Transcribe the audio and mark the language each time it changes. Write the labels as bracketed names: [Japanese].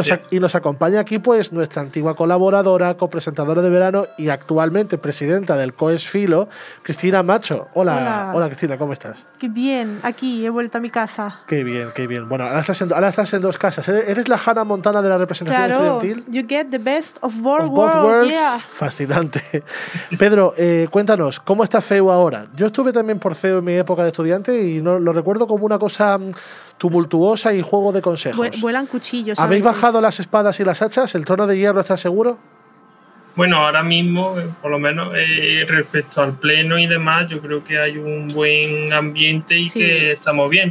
[Spanish] y nos acompaña aquí pues nuestra antigua colaboradora, copresentadora de verano y actualmente presidenta del COES Filo, Cristina Macho. Hola, hola. Hola, Cristina, ¿cómo estás? Qué bien, aquí, he vuelto a mi casa. Qué bien, qué bien. Bueno, ahora estás en dos casas. ¿Eres la Hannah Montana de la representación estudiantil? [English] Claro, you get the best of both worlds. Yeah. [Spanish] Fascinante. Pedro, cuéntanos, ¿cómo está CEU ahora? Yo estuve también por CEU en mi época de estudiante y no, lo recuerdo como una cosa tumultuosa y juego de consejos. Vuelan cuchillos. ¿Habéis bajado las espadas y las hachas? ¿El trono de hierro está seguro? Bueno, ahora mismo, por lo menos respecto al pleno y demás, yo creo que hay un buen ambiente y que estamos bien.